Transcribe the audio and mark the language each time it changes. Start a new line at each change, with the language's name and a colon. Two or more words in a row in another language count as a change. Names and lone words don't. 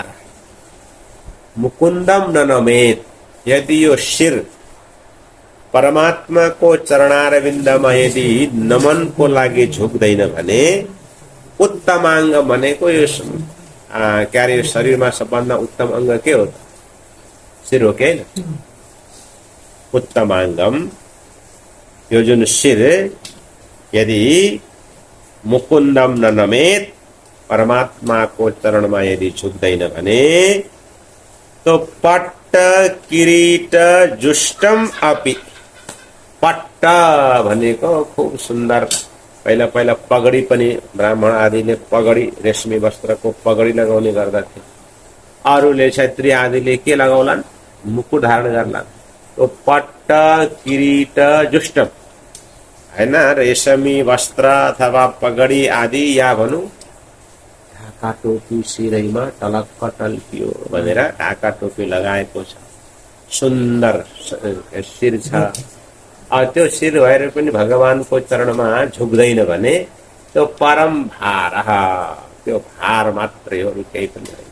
Sanskrit: मुकुंदम न नमेत,
Nepali: यदि यो शिर परमात्मा को चरणारविन्दमा यदि नमन को लागि झुक्दैन भने, उत्तमांग भनेको यो क्या अरे शरीरमा सबभन्दा उत्तम अंग के हो? शिर हो के? उत्तमांगम, यो जुन शिर यदि
Sanskrit: मुकुंदम न नमेत,
Nepali: परमात्मा को चरणमा यदि झुक्दैन भने तो
Sanskrit: पट्ट किरीट जुष्टम अपि,
Nepali: पट्ट भनेको खूब सुन्दर, पहिला पहिला पगडी पनि ब्राह्मण आदिले पगडी, रेशमी वस्त्रको पगडी लगाउने गर्दथे। अरूले क्षत्रिय आदिले के लगाउलान्? मुकुट धारण गर्लान्। तो
Sanskrit: पट्ट किरीट जुष्टम
Nepali: हैन, रेशमी वस्त्र अथवा पगडी आदि, या भनौँ ढाका टोपी शिरैमा टलक्क टल्कियो भनेर ढाका टोपी लगाएको छ, सुन्दर शिर छ। त्यो शिर भएर पनि भगवानको चरणमा झुक्दैन भने त्यो परम भार, त्यो भार मात्रै हो, केही पनि होइन।